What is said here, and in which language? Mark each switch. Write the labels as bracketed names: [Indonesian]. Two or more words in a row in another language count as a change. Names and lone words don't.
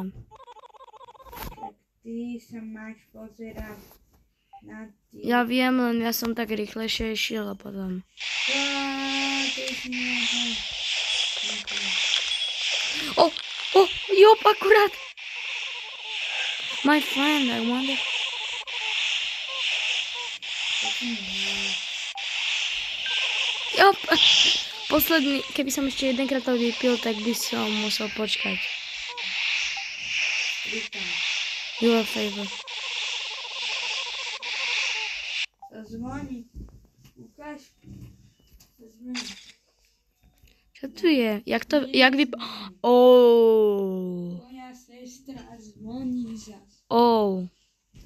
[Slovak] Tak ty sa máš pozerať na tie... ja viem, len ja som tak rýchlejšie išiel a potom... Ty si neho... Jop, akurát! [English] My friend, I wonder... [Slovak] Jop! Posledný, keby som ešte jedenkrát to vypil, tak by som musel počkať. [English] Your favor. [Slovak] Zazvoní. Ukáž. Zazvoní. Čo tu je? Jak vyp... Oh. Moja sestra. teraz zvoní zas. To.